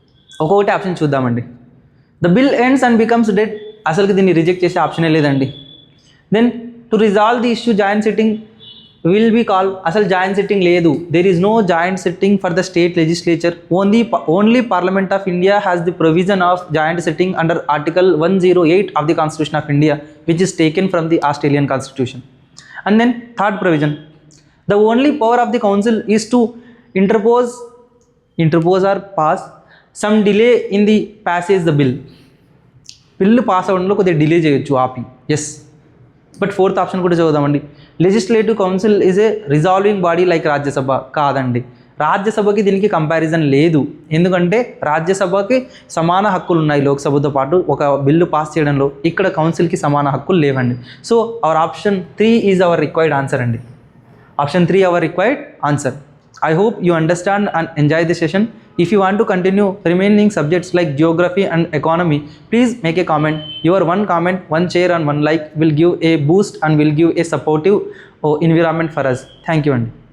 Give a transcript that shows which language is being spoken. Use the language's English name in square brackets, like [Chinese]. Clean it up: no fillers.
[Telugu] ఒక్కొక్కటి ఆప్షన్ చూద్దామండి. [English] the bill ends and becomes dead, [Telugu] అసలుకి దీన్ని రిజెక్ట్ చేసే ఆప్షనే లేదండి. [English] Then to resolve the issue joint sitting will be call. [Telugu] అసలు జాయింట్ సిట్టింగ్ లేదు. [English] There is no joint sitting for the state legislature. Only parliament of India has the provision of joint sitting under article 108 of the constitution of India, which is taken from the Australian constitution. And then third provision, the only power of the council is to interpose or pass some delay in the passage the bill. [Telugu] Bill pass అవ్వడంలో కొద్దిగా delay చేయొచ్చు, ఆపి. Yes, but fourth option కూడా చదువుదామండి. [English] Legislative council is a resolving body like Rajya Sabha. [Telugu] కాదండి, రాజ్యసభకి దీనికి comparison లేదు. ఎందుకంటే రాజ్యసభకి సమాన హక్కులు ఉన్నాయి లోక్సభతో పాటు ఒక బిల్లు పాస్ చేయడంలో. ఇక్కడ కౌన్సిల్కి సమాన హక్కులు లేవండి. [English] So our option 3 is our required answer అండి. Option 3 our required answer. I hope you understand and enjoy the session. If you want to continue remaining subjects like geography and economy, please make a comment. Your one comment, one share and one like will give a boost and will give a supportive environment for us. Thank you, Andy.